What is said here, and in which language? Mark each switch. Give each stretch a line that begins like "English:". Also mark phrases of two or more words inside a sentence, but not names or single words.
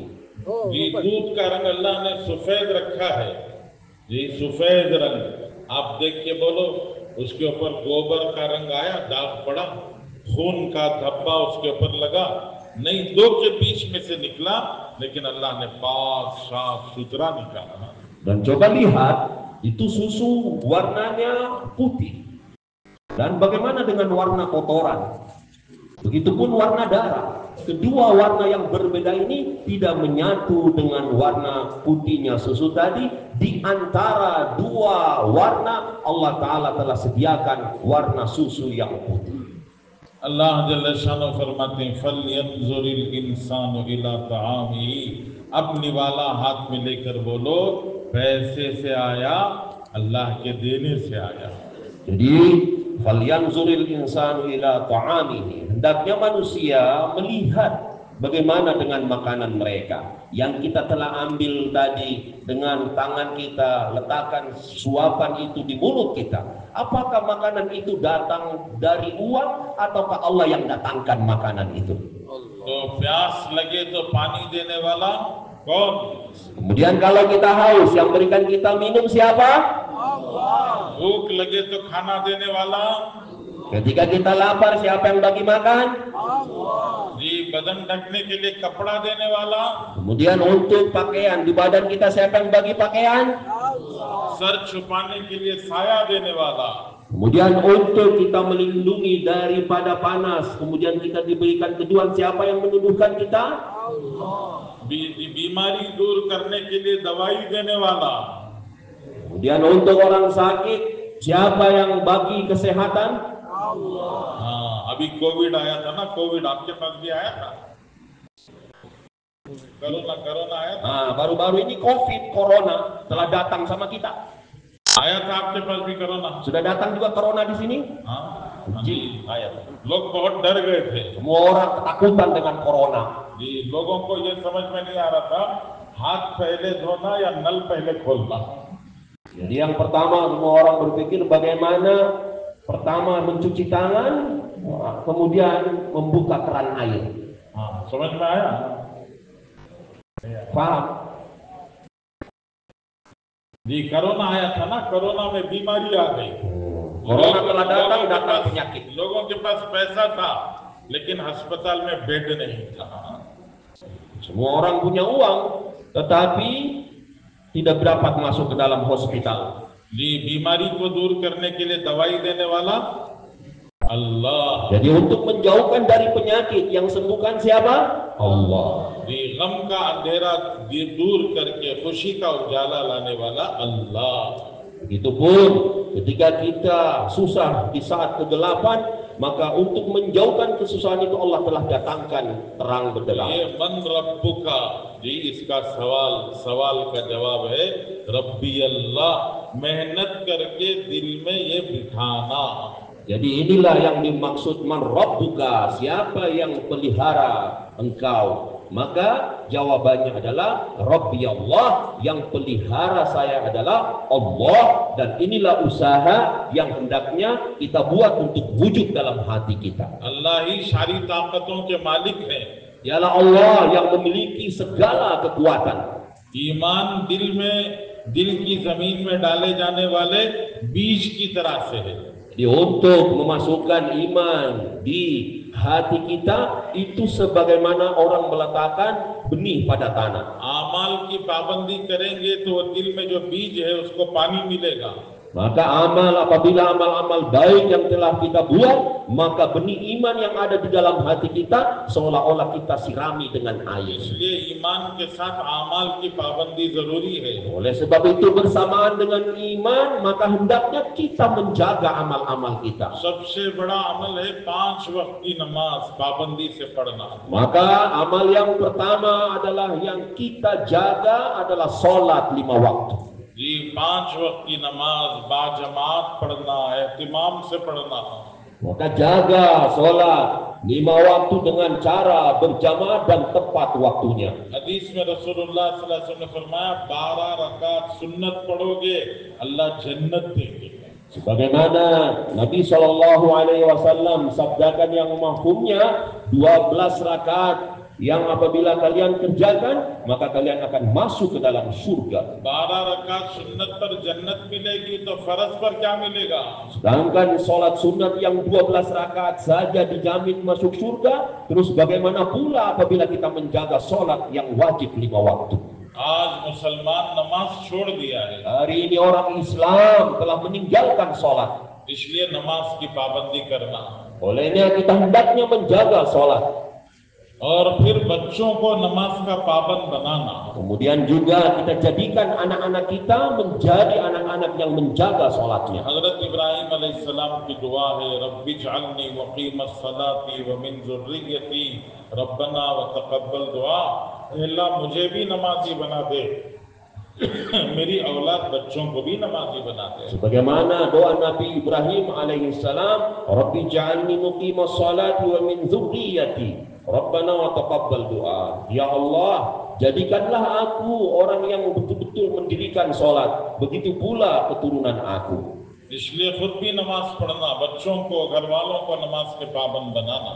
Hindi: जी, दूध का रंग अल्लाह ने सफेद रखा है। जी, सफेद रंग आप देख के बोलो, उसके ऊपर गोबर का रंग आया, दाग पड़ा, खून का धब्बा उसके ऊपर लगा नहीं, 2 के बीच में से निकला, लेकिन अल्लाह ने पाक साफ सुथरा निकाला।
Indonesian: Dan coba lihat, itu susu warnanya putih. Dan bagaimana dengan warna kotoran? Begitupun warna darah. Kedua warna yang berbeda ini tidak menyatu dengan warna putihnya susu tadi. Di antara 2 warna, Allah Ta'ala telah sediakan warna susu yang putih.
Hindi: अल्लाह जल्ल शानो फरमाते हैं
Arabic: فلينظر الإنسان إلى طعامه.
Hindi: अपनी वाला हाथ में लेकर बोलो, पैसे से आया, अल्लाह के देने से आया।
Indonesian: Jadi
Arabic: فلينظر الإنسان إلى طعامه,
Indonesian: hendaknya manusia melihat bagaimana dengan makanan mereka yang kita telah ambil tadi dengan tangan kita, letakkan suapan itu di mulut kita. Apakah makanan itu datang dari uang ataukah Allah yang datangkan makanan itu?
Hindi: तो प्यास लगे तो पानी देने वाला कौन?
Indonesian: Kemudian kalau kita haus, yang berikan kita minum siapa?
Hindi: भूख लगे तो खाना देने वाला?
Indonesian: Ketika kita lapar, siapa yang bagi makan?
Hindi: जी, बदन ढकने के लिए कपड़ा देने वाला?
Indonesian: Kemudian untuk pakaian di badan kita, siapa yang bagi pakaian?
Hindi: सर छुपाने के लिए साया देने वाला?
Indonesian: Kemudian untuk kita melindungi daripada panas, kemudian kita diberikan keduan, siapa yang menuduhkan kita?
Hindi: बीमारी दूर करने के लिए दवाई देने वाला?
Indonesian: Kemudian untuk orang sakit, siapa yang bagi kesehatan?
Hindi: हाँ, अभी कोविड आया था ना, कोविड आपके पास भी आया था? कोरोना आया था?
Indonesian: Nah, baru-baru ini COVID, corona telah datang sama kita.
Hindi: आया था आपके पास भी कोरोना?
Indonesian: Sudah datang juga corona di sini?
Hindi: हाँ, Ji, आया था। लोग बहुत डर गए थे।
Indonesian: semua orang ketakutan dengan corona.
Hindi: जी, लोगों को ये समझ में नहीं आ रहा था, हाथ पहले धोना या नल पहले खोलना।
Indonesian: Jadi yang pertama semua orang berpikir bagaimana pertama mencuci tangan, kemudian membuka keran air.
Hindi: हाँ, समझ में आया?
Indonesian: Paham?
Hindi: जी, कोरोना आया था ना, कोरोना में बीमारी आ गई।
Indonesian: Corona telah datang penyakit.
Hindi: लोगों के पास पैसा था, लेकिन अस्पताल में बेड नहीं था।
Indonesian: Semua orang punya uang, tetapi tidak dapat masuk ke dalam hospital.
Hindi: जी, बीमारी को दूर करने के लिए दवाई देने वाला? अल्लाह।
Indonesian: Jadi untuk menjauhkan dari penyakit yang sembuhkan siapa? Allah.
Hindi: di गम का अंधेरा दूर करके खुशी का उजाला लाने वाला अल्लाह।
Indonesian: Begitupun ketika kita susah di saat kegelapan, maka untuk menjauhkan kesusahan itu Allah telah datangkan terang benderang.
Hindi: ये
Arabic: من ربك
Hindi: जी इसका सवाल का जवाब है
Arabic: ربي الله,
Hindi: मेहनत करके दिल में ये बिठाना।
Indonesian: Jadi inilah yang dimaksud
Arabic: من ربك,
Indonesian: siapa yang pelihara engkau? Maka jawabannya adalah
Arabic: ربي الله,
Indonesian: yang pelihara saya adalah Allah. Dan inilah usaha yang hendaknya kita buat untuk wujud dalam hati kita.
Hindi: अल्लाह ही सारी ताकतों के मालिक है।
Indonesian: Dialah Allah yang memiliki segala kekuatan.
Hindi: ईमान दिल की जमीन में डाले जाने वाले बीज की तरह से है।
Indonesian: Jadi untuk memasukkan iman di hati kita itu sebagaimana orang meletakkan benih pada tanah.
Hindi: आमाल की पाबंदी करेंगे तो दिल में जो बीज है उसको पानी मिलेगा।
Indonesian: Maka apabila amal-amal baik yang telah kita buat, maka benih iman yang ada di dalam hati kita seolah-olah kita sirami dengan air.
Hindi: इसलिए ईमान के साथ आमाल की पाबंदी जरूरी है।
Indonesian: Oleh sebab itu bersamaan dengan iman, maka hendaknya kita menjaga amal-amal kita.
Hindi: सबसे बड़ा अमल है 5 वक्त की नमाज पाबंदी से पढ़ना।
Indonesian: Maka amal yang pertama adalah yang kita jaga adalah sholat 5 waktu.
Hindi: जी 5 वक्त की नमाज बाजमात पढ़ना, एहतिमाम से पढ़ना।
Indonesian: Maka jaga sholat 5 waktu dengan cara berjamaah dan tepat waktunya.
Hindi: हदीस में रसूलुल्लाह
Arabic: صلى الله عليه وسلم
Hindi: ने फरमाया 12 रकात सुन्नत पढ़ोगे अल्लाह जन्नत देंगे।
Indonesian: Sebagaimana Nabi
Arabic: صلى الله عليه وسلم
Indonesian: sabdakan yang mafhumnya 12 rakaat yang apabila kalian kerjakan maka kalian akan masuk ke dalam surga.
Hindi: 12 रकात सुन्नत पर जन्नत मिलेगी तो फर्ज पर क्या मिलेगा?
Indonesian: Sedangkan sholat sunat yang 12 rakaat saja dijamin masuk surga, terus bagaimana pula apabila kita menjaga sholat yang wajib 5 waktu?
Hindi: आज मुसलमान नमाज छोड़ दिया है,
Indonesian: Hari ini orang Islam telah meninggalkan sholat.
Hindi: इसलिए नमाज की पाबंदी करना
Indonesian: Olehnya kita hendaknya menjaga sholat.
Hindi: और फिर बच्चों को नमाज का पाबंद बनाना।
Indonesian: Kemudian juga kita jadikan anak-anak kita menjadi anak-anak yang menjaga sholatnya.
Hindi: हजरत इब्राहिम अलैहिस्सलाम की दुआ है
Arabic: رب اجعلني مقيم الصلاة ومن ذريتي ربنا وتقبل دعاء.
Hindi: अल्लाह मुझे भी नमाजी बना दे, मेरी औलाद बच्चों को भी नमाजी बना दे।
Indonesian: Sebagaimana doa Nabi Ibrahim alaihissalam,
Arabic: رب اجعلني مقيم الصلاة ومن ذريتي ربنا وتقبل دعاء.
Indonesian: Ya Allah, jadikanlah aku orang yang betul-betul mendirikan sholat, begitu pula keturunan aku.
Hindi: इसलिए खुद भी नमाज पढ़ना, बच्चों को, घर वालों को नमाज के पाबंद बनाना।